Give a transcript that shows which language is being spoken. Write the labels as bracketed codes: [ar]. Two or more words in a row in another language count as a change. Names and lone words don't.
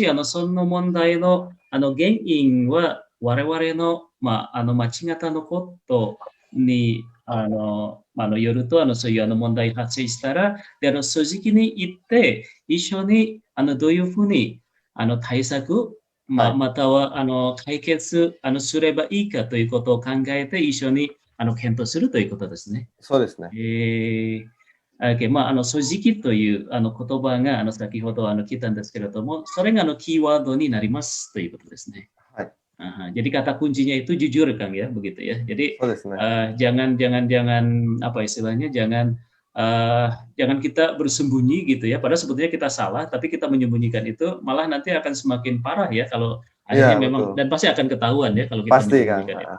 [ja] その問題の原因は我々の、間違ったのことによると、そういう問題発生したら、で、正直に言って、一緒にどういうふうに対策、または解決すればいいかということを考えて、一緒に検討するということですね。そうですね。正直という言葉が先ほど聞いたんですけれども、それがキーワードになりますということですね。はい。 [id] Jadi kata kuncinya itu jujur, Kang, ya, begitu ya. Jadi jangan apa istilahnya, jangan kita bersembunyi gitu ya. Padahal sebetulnya kita salah, tapi kita menyembunyikan itu malah nanti akan semakin parah ya kalau akhirnya memang, dan pasti akan ketahuan ya kalau kita menyembunyikan itu.